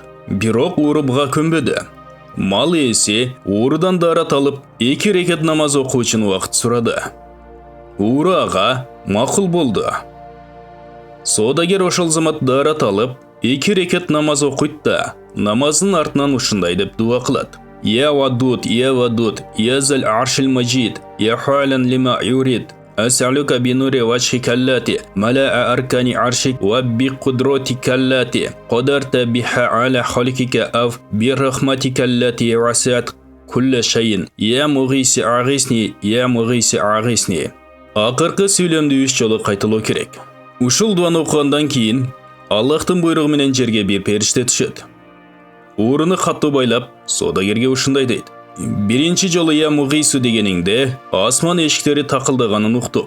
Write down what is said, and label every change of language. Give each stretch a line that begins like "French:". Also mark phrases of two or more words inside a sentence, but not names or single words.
Kyrgyz: Бирок ууру буга көнбөдү. Мал ээси уурудан дарат алып 2 рекет намаз окуу үчүн убакыт сурады. Ууру ага макул болду. Соодагер ошол замат дарат алып 2 рекет намаз окуйт да, намаздын артынан ушундай деп дуа кылат.
Arabic: يا ودود، يا ذا العرش المجيد، يا فعالا لما يريد، أسألك بنور وجهك الذي ملأ أركان عرشك، وبقدرتك التي, قدرت بها على خلقك وبرحمتك التي وسعت كل شيء، يا مغيث أغثني، يا مغيث أغثني.
Kyrgyz: Акыркы сүйлөмдү 3 жолу кайталоо керек. Ушул дуаны окугандан кийин Аллахтын буйругу менен жерге бир периште түшөт. Ууруну каттуу байлап, соодагерге ушундай дейт. Биринчи жолу
Arabic: يا مغيث
Kyrgyz: дегениңде асман эшиктери такылдаганын уктук.